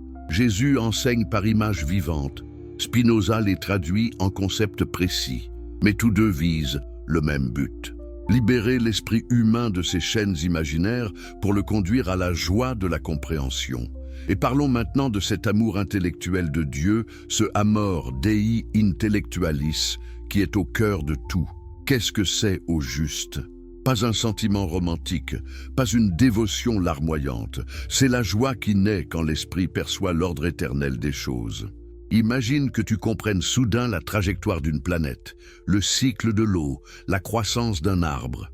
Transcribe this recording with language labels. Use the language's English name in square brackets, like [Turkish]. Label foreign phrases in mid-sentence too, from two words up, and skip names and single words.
[French] Jésus enseigne par images vivantes. Spinoza les traduit en concepts précis. Mais tous deux visent le même but. Libérer l'esprit humain de ses chaînes imaginaires pour le conduire à la joie de la compréhension. Et parlons maintenant de cet amour intellectuel de Dieu, ce [Latin] amor Dei intellectualis, [French] qui est au cœur de tout. Qu'est-ce que c'est au juste ? Pas un sentiment romantique, pas une dévotion larmoyante. C'est la joie qui naît quand l'esprit perçoit l'ordre éternel des choses. Imagine que tu comprennes soudain la trajectoire d'une planète, le cycle de l'eau, la croissance d'un arbre.